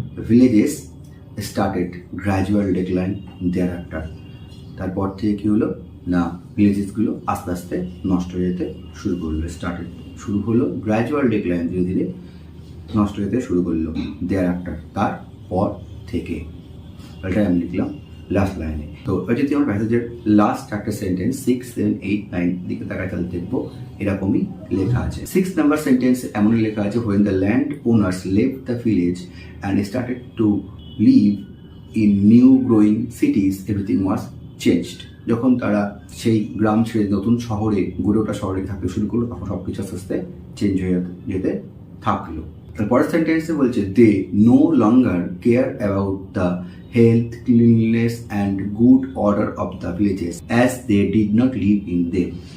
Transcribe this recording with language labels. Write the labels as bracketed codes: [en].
[en] villages started gradual decline thereafter, [bn] তারপর থেকে কী হলো না ভিলেজেসগুলো আস্তে আস্তে নষ্ট হয়ে যেতে শুরু করলো, শুরু হলো গ্র্যাজুয়াল ডিক্লাইন, ধীরে ধীরে নষ্ট হতে শুরু করলো, দেয়ারআফটার তারপর থেকে। এটাই আমি লিখলাম লাস্ট লাইনে। তো এটা যদি আমার প্যাসেজের লাস্ট একটা সেন্টেন্স 6, 7, 8, 9 দিকে তাকায় তাহলে দেখবো এরকমই লেখা আছে। 6 নাম্বার সেন্টেন্স এমনই লেখা আছে, [en] when the land owners left the village and started to live in new growing cities, everything was changed. [bn] যখন তারা সেই গ্রাম ছেড়ে নতুন শহরে গড়ে ওঠা শহরে থাকতে শুরু করলো, তখন সব কিছু আস্তে আস্তে চেঞ্জ হয়ে যেতে থাকলো। তারপরের সেন্টেন্সে বলছে [en] They no longer care about the health, cleanliness and good order of the villages as they did not live in them.